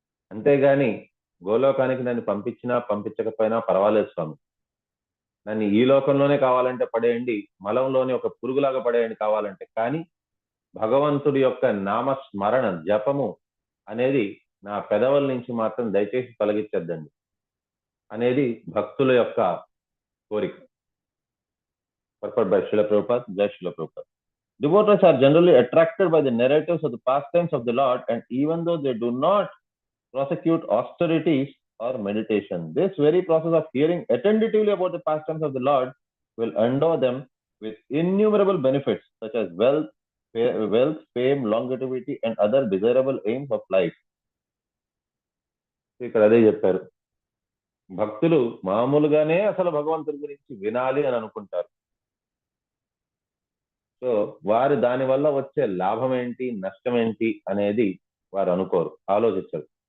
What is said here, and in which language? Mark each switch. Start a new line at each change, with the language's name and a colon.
Telugu: అంతేగాని గోలోకానికి నన్ను పంపించినా పంపించకపోయినా పర్వాలేదు స్వామి, నన్ను ఈ లోకంలోనే కావాలంటే పడేయండి, మలంలోనే ఒక పురుగులాగా పడేయండి కావాలంటే, కానీ భగవంతుడి యొక్క నామస్మరణ జపము అనేది నా పెదవుల నుంచి మాత్రం దయచేసి తొలగించద్దండి అనేది భక్తుల యొక్క కోరిక.
English: Purport by Srila Prabhupada, Jai Srila Prabhupada. Devotees are generally attracted by the narratives of the pastimes of the Lord, and even though they do not prosecute austerities or meditation, this very process of hearing attentively about the pastimes of the Lord will endow them with innumerable benefits such as wealth, fame, longevity, and other desirable aims of life.
Telugu: ఇక్కడ అదే చెప్పారు, భక్తులు మామూలుగానే అసలు భగవంతుడి గురించి వినాలి అని అనుకుంటారు. సో వారు దాని వల్ల వచ్చే లాభం ఏంటి, నష్టం ఏంటి అనేది వారు అనుకోరు, ఆలోచించరు.